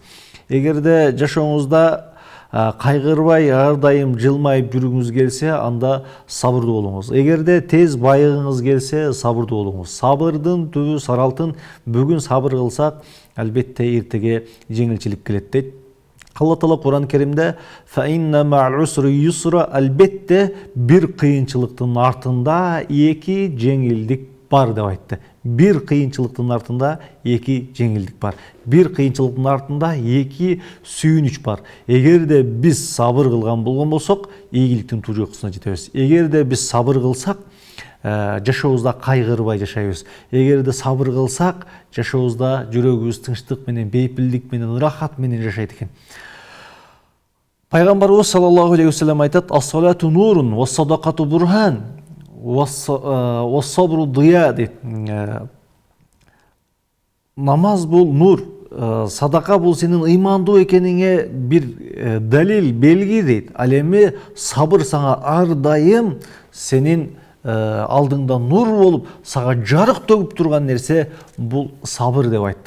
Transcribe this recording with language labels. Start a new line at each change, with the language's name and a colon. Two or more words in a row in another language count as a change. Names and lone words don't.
Kyrgyz: Эгерде жашооңузда кайгырбай, ар дайым жылмайып жүргүңүз келсе, анда сабырдуу болуңуз. Эгерде тез байыгыңыз келсе, сабырдуу болуңуз. Сабырдын түбү сары алтын. Бүгүн сабыр кылсак, албетте эртеге жеңилчилик келет дейт. Алла Таала Кур'ан-ы Керимде
Arabic: فإن مع العسر يسرا,
Kyrgyz: албетте бир кыйынчылыктын артында эки жеңилдик бар деп айтты. Бир кыйынчылыктын артында эки жеңилдик бар. Бир кыйынчылыктын артында эки сүйүнүч бар. Эгерде биз сабыр кылган болгон болсок, ийгиликтин туу жокусуна жетебиз. Эгерде биз сабыр кылсак, жашообузда кайгырбай жашайбыз. Эгерде сабыр кылсак, жашообузда жүрөгүбүз тынчтык менен, бейпилдик менен, ырахат менен жашайт экен.
Arabic: Пайгамбарыбыз صلى الله عليه وسلم айтат: "الصلاة نور، والصدقة برهان، والصبر ضياء" дейт.
Kyrgyz: Намаз бул нур, садака бул сенин ыймандуу экениңе бир далил, белги дейт. Ал эми сабыр сага ар дайым сенин алдыңда нур болуп, сага жарык төгүп турган нерсе бул сабыр деп айтты.